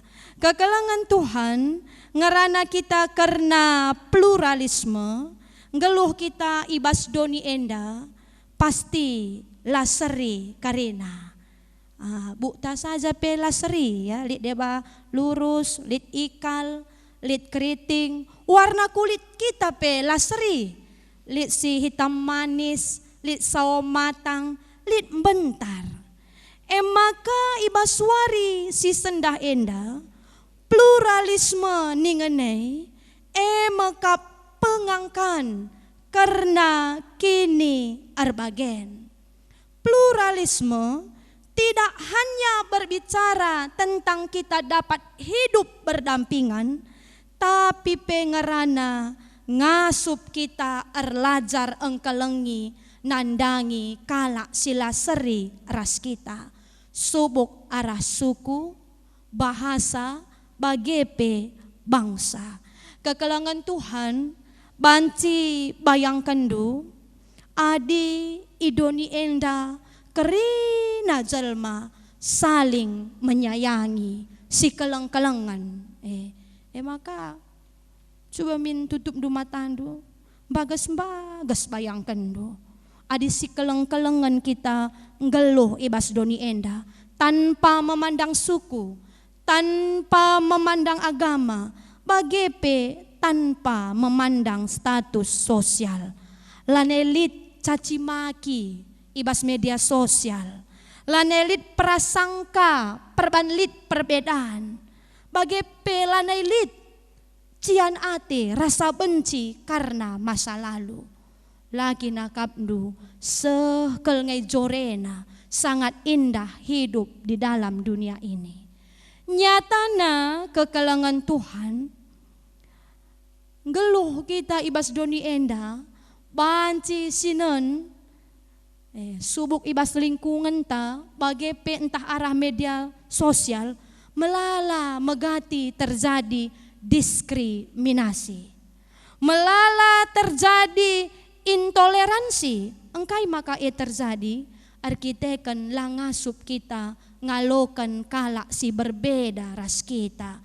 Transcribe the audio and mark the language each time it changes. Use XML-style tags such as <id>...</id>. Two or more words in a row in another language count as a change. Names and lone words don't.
<btx>Kekelangan Tuhan ngerana kita karena pluralisme ngeluh kita ibas doni enda pasti laseri karena bukta saja pe laseri ya lit deba lurus lit ikal lit keriting warna kulit kita pe laseri lit si hitam manis, lit sawo matang, lit bentar. Maka ibaswari si sendah enda, pluralisme ningenei, maka pengangkan karena kini arbagen.</btx> <id>Pluralisme tidak hanya berbicara tentang kita dapat hidup berdampingan,</id> <btx>tapi pengerana ngasup kita erlajar engkelengi nandangi kalak sila seri ras kita subuk arah suku bahasa bagepe bangsa. Kekelangan Tuhan banci bayangkan du adi idoni enda kerina jelma</btx> <id>saling menyayangi</id> <btx>si keleng-kelengan maka coba min tutup du matandu, bagas bayangkan du. Adi si keleng-kelengan kita ngeluh ibas doni enda,</btx> <id>tanpa memandang suku, tanpa memandang agama, bagepe tanpa memandang status sosial.</id> <btx>Lanelit caci maki ibas media sosial, lanelit prasangka, perbanlit perbedaan, bagepe lanelit cian ate rasa benci karena masa lalu. Lagi nakapdu sekelngai jorena</btx> <id>sangat indah hidup di dalam dunia ini.</id> <btx>Nyatana kekelangan Tuhan geluh kita ibas doni enda banci sinen subuk ibas lingkungan ta bagepe entah arah media sosial melala megati</btx> <id>terjadi diskriminasi.</id> <btx>Melala terjadi intoleransi, engkai maka terjadi arkiteken langasup kita ngalokan kalak si berbeda ras kita.</btx>